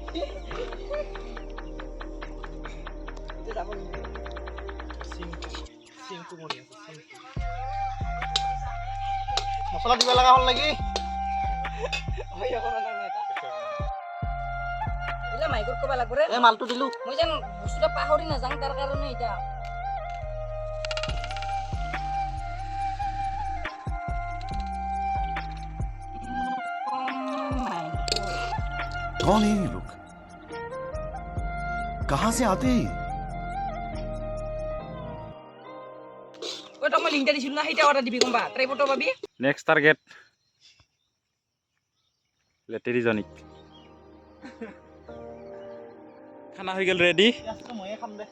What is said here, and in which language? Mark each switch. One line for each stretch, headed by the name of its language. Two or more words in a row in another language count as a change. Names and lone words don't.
Assamese: মছলা দিব লগা হ'ল নেকি? মাইকত ক'ব লাগিব ৰে। মালটো দিলোঁ। মই যেন বস্তুটা পাহৰি নাযাওঁ তাৰ কাৰণে এতিয়া।
Hindi: कौन है ये लोग? कहां से आते हैं?
Assamese: ঐ তই মই লিংকটা দিছিলোঁ না, সেইটা অৰ্ডাৰ দিবি গম পা, ট্ৰাইপডটো পাবি।
English: next target
Assamese: লেটেৰিজনিক। খানা হৈ গ'ল ৰেডি। ময়ে খাম দে।